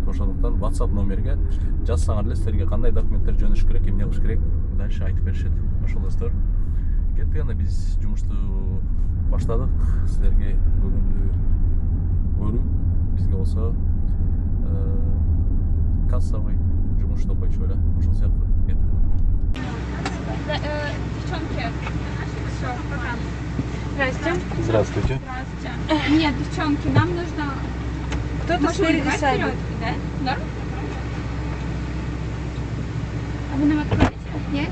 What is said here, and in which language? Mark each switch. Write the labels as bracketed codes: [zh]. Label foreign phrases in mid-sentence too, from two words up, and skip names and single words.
[ky] Ошондуктан WhatsApp номерге жазсаңар эле силерге кандай документтер жөнөтүш керек, эмне кылыш керек, дальше айтып беришет. Ошол достор. Кеттик, анда биз жумушту баштадык. Силерге бүгүндү көрүү, бизге болсо кассовый жумушту койчу эле. Ошол сыяктуу. [ru] Девчонки, все, пока. Здрасте. Здравствуйте. Здравствуйте. Нет, девчонки, нам нужно... Кто-то спереди садит. Да? Норм? А вы нам откроете? Нет?